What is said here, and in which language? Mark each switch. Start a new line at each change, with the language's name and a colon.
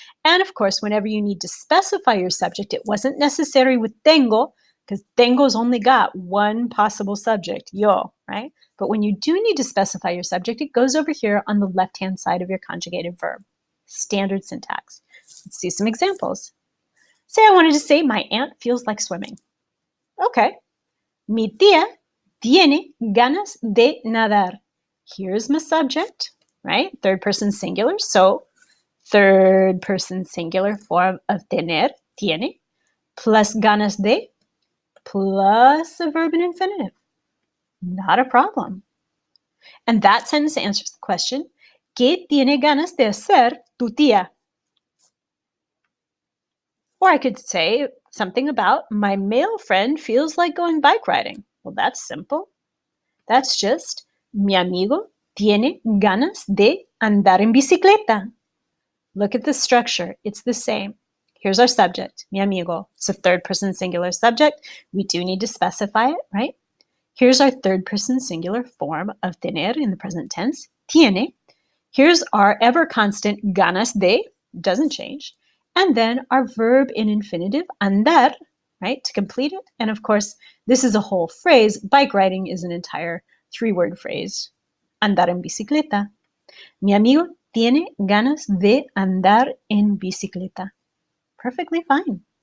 English: And of course, whenever you need to specify your subject, it wasn't necessary with tengo, because tengo's only got one possible subject, yo, right? But when you do need to specify your subject, it goes over here on the left-hand side of your conjugated verb. Standard syntax. Let's see some examples. Say I wanted to say, my aunt feels like swimming. Okay.
Spanish: Mi tía tiene ganas de nadar.
English: Here's my subject, right? Third person singular. So third person singular form of tener, tiene, plus ganas de, plus a verb in infinitive. Not a problem. And that sentence answers the question, ¿Qué tiene ganas de hacer tu tía? Or I could say something about, my male friend feels like going bike riding. Well, that's simple.
Spanish: That's just, mi amigo tiene ganas de andar en bicicleta.
English: Look at the structure. It's the same. Here's our subject, mi amigo. It's a third person singular subject. We do need to specify it, right? Here's our third person singular form of tener in the present tense, tiene. Here's our ever constant ganas de, doesn't change. And then our verb in infinitive, andar, right, to complete it. And of course, this is a whole phrase. Bike riding is an entire 3-word phrase.
Spanish: Andar en bicicleta. Mi amigo tiene ganas de andar en bicicleta. Perfectly fine.